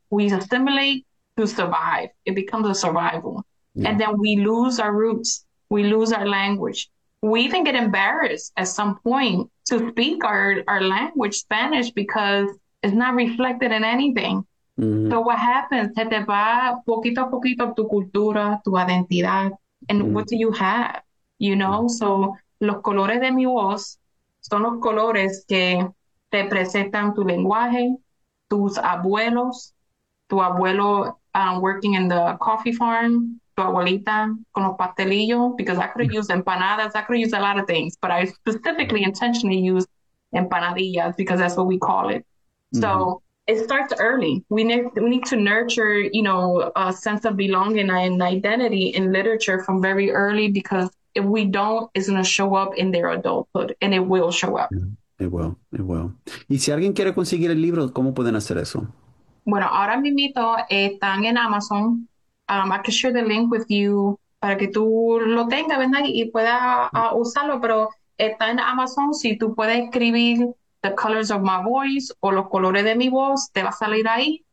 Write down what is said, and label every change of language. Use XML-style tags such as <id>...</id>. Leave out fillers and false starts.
<en>We assimilate to survive. It becomes a survival. And then we lose our roots. We lose our language. We even get embarrassed at some point to speak our language, Spanish, because it's not reflected in anything. So what happens?</en> <es>Se te va poquito a poquito tu cultura, tu identidad.</es> <en>And what do you have? So</en> <es>los colores de mi voz son los colores que te presentan tu lenguaje, tus abuelos, tu abuelo</es> <en>working in the coffee farm,</en> <es>tu abuelita con los pastelillos,</es> <en>because I could use empanadas, I could use a lot of things, but I specifically intentionally use empanadillas because that's what we call it. So it starts early. We need to nurture, a sense of belonging and identity in literature from very early, because if we don't, it's going to show up in their adulthood, and it will show up. It will, it will.</en> <es>Y si alguien quiere conseguir el libro, ¿cómo pueden hacer eso? Bueno, ahora mismito están en Amazon.</es> <en>I can share the link with you</en> <es>para que tú lo tengas, ¿verdad? Y puedas usarlo, pero está en Amazon. Si tú puedes escribir The Colors of My Voice o Los Colores de Mi Voz, te va a salir ahí.</es>